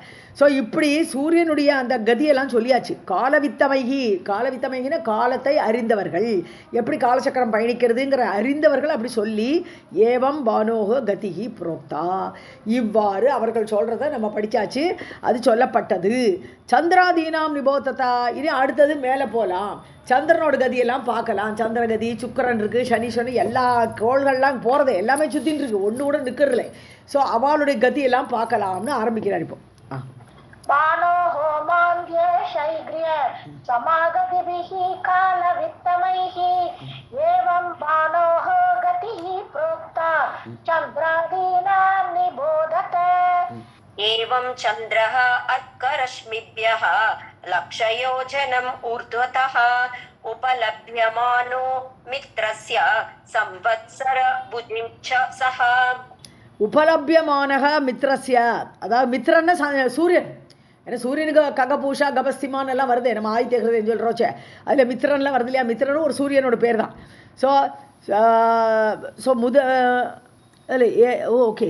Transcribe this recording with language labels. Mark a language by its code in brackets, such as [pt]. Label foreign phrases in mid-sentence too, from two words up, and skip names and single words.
[ta] ஸோ இப்படி சூரியனுடைய அந்த கதியெல்லாம் சொல்லியாச்சு. காலவித்தமைகின காலத்தை அறிந்தவர்கள், எப்படி காலச்சக்கரம் பயணிக்கிறதுங்கிற அறிந்தவர்கள் அப்படி சொல்லி [sa] एवं भानोः गतिः प्रोक्ता [ta] இவ்வாறு அவர்கள் சொல்கிறத நம்ம படித்தாச்சு. அது சொல்லப்பட்டது. [sa] चन्द्रादीनां निबोधत. [ta] இனி அடுத்தது மேலே போகலாம். சந்திரனோட கதியெல்லாம் பார்க்கலாம். சந்திரகதி சுக்கிரன் இருக்குது, சனீஸ்வரன் எல்லா கோள்கள்லாம் போகிறது எல்லாமே சுற்றின்னு இருக்குது, ஒன்று கூட நிற்கிறதில்ல. ஸோ அவளுடைய கதியெல்லாம் பார்க்கலாம்னு ஆரம்பிக்கிறார் இப்போ. [sa] बाणोः मान्द्य शैग्र्य समागतिभिः कालवित्तमैः एवं बाणोः गतिः प्रोक्ता चन्द्रादीनां निबोधत. एवं चन्द्रः अर्करश्मिभ्यः लक्षयोजनम् ऊर्ध्वतः उपलभ्यमानो मित्रस्य संवत्सर भुजिं च सः. उपलभ्यमानः मित्रस्य, [ta] அதாவது மித்ரன்னா சூரியன். ஏன்னா சூரியனுக்கு ககபூஷா கபஸ்திமான் எல்லாம் வருது, நம்ம ஆதித்ய ஹிருதயம் சொல்கிறோச்சே, அதில் மித்ரன்லாம் வருது இல்லையா? மித்ரனும் ஒரு சூரியனோட பேர் தான். [en] so so [ta] அதில் ஓகே.